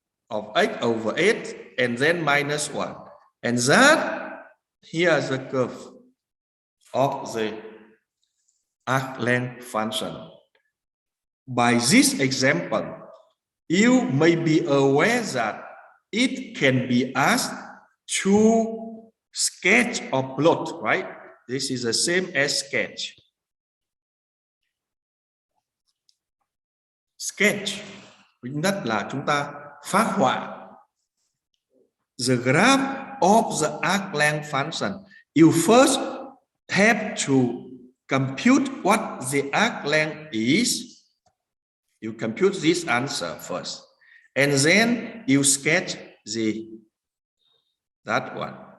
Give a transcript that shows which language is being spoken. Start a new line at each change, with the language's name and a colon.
English: of x over 8, and then minus 1, and that here is the curve of the arc length function. By this example, you may be aware that it can be asked to sketch or plot, right? This is the same as sketch.
Vietnamese: Sketch, đất là chúng ta phác họa.
English: The graph of the arc length function. You first have to compute what the arc length is. You compute this answer first, and then you sketch that one.